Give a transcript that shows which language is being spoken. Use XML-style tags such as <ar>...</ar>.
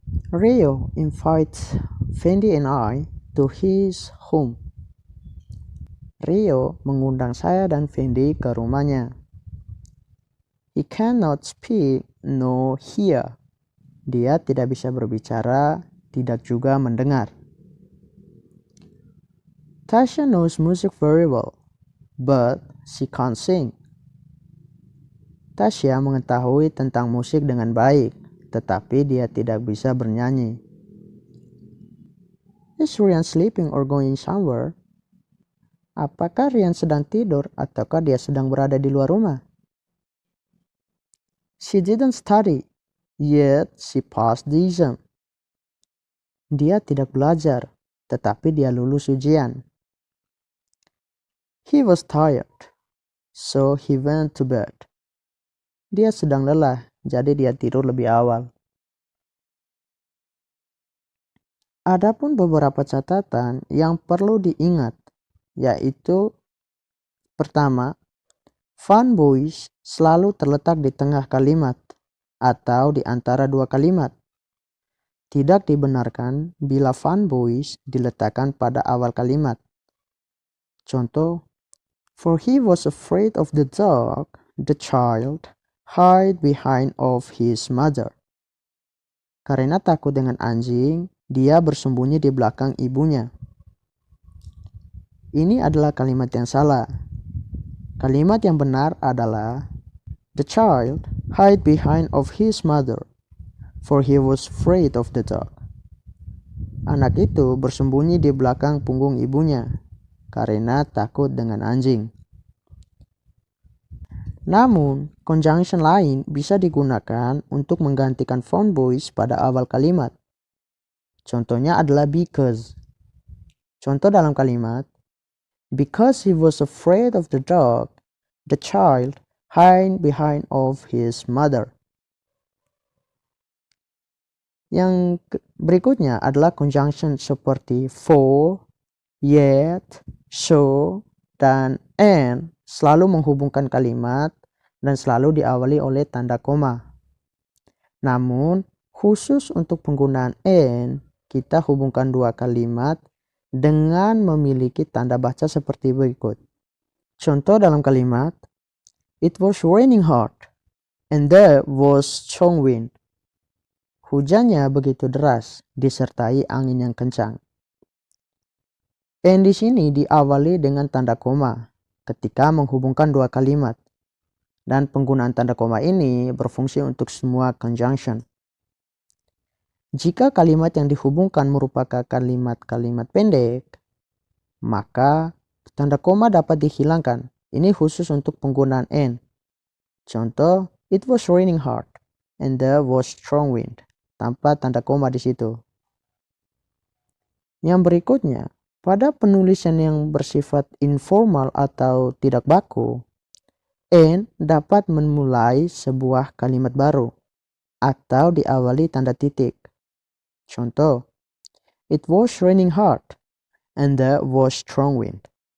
<en>Rio invites Fendi and I to his home.</en> <id>Rio mengundang saya dan Fendi ke rumahnya.</id> <en>He cannot speak nor hear.</en> <id>Dia tidak bisa berbicara, tidak juga mendengar.</id> <en>Tasha knows music very well, but she can't sing.</en> <id>Tasya mengetahui tentang musik dengan baik, tetapi dia tidak bisa bernyanyi.</id> <en>Is Ryan sleeping or going somewhere?</en> <id>Apakah Ryan sedang tidur ataukah dia sedang berada di luar rumah?</id> <en>She didn't study, yet she passed the exam.</en> <id>Dia tidak belajar, tetapi dia lulus ujian.</id> <en>He was tired, so he went to bed.</en> <id>Dia sedang lelah, jadi dia tidur lebih awal. Adapun beberapa catatan yang perlu diingat, yaitu pertama, fanboys selalu terletak di tengah kalimat atau di antara dua kalimat. Tidak dibenarkan bila fanboys diletakkan pada awal kalimat. Contoh,</id> <en>for he was afraid of the dog, the child hid behind of his mother.</en> <id>Karena takut dengan anjing, dia bersembunyi di belakang ibunya. Ini adalah kalimat yang salah. Kalimat yang benar adalah</id> <en>the child hid behind of his mother, for he was afraid of the dog.</en> <id>Anak itu bersembunyi di belakang punggung ibunya karena takut dengan anjing. Namun, conjunction lain bisa digunakan untuk menggantikan fanboys pada awal kalimat. Contohnya adalah because. Contoh dalam kalimat,</id> <en>because he was afraid of the dog, the child hid behind of his mother.</en> <id>Yang berikutnya adalah conjunction seperti for, yet, so, dan and selalu menghubungkan kalimat dan selalu diawali oleh tanda koma. Namun, khusus untuk penggunaan and, kita hubungkan dua kalimat dengan memiliki tanda baca seperti berikut. Contoh dalam kalimat,</id> <en>it was raining hard and there was strong wind.</en> <id>Hujannya begitu deras disertai angin yang kencang. And di sini diawali dengan tanda koma ketika menghubungkan dua kalimat. Dan penggunaan tanda koma ini berfungsi untuk semua conjunction. Jika kalimat yang dihubungkan merupakan kalimat-kalimat pendek, maka tanda koma dapat dihilangkan. Ini khusus untuk penggunaan and.</id> <en>Contoh, it was raining hard and there was strong wind,</en> <id>tanpa tanda koma di situ. Yang berikutnya, pada penulisan yang bersifat informal atau tidak baku, and dapat memulai sebuah kalimat baru atau diawali tanda titik.</id> <en>Contoh, it was raining hard and there was strong wind.</en>